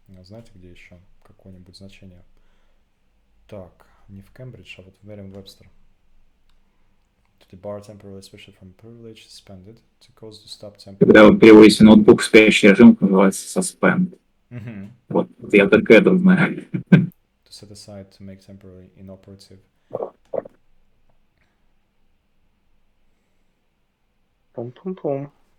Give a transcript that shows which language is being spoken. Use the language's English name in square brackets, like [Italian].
[Russian] Знаете, где еще какое-нибудь значение? Так, не в Кембридж, а вот в Merriam-Webster. [English] debar temporarily, especially from privilege, suspended, to cause to stop temporarily. [Russian] Когда вы переводите ноутбук в спящий режим, называется suspend. Вот я только это знаю. [English] To set aside, to make temporarily inoperative. Пум-пум-пум.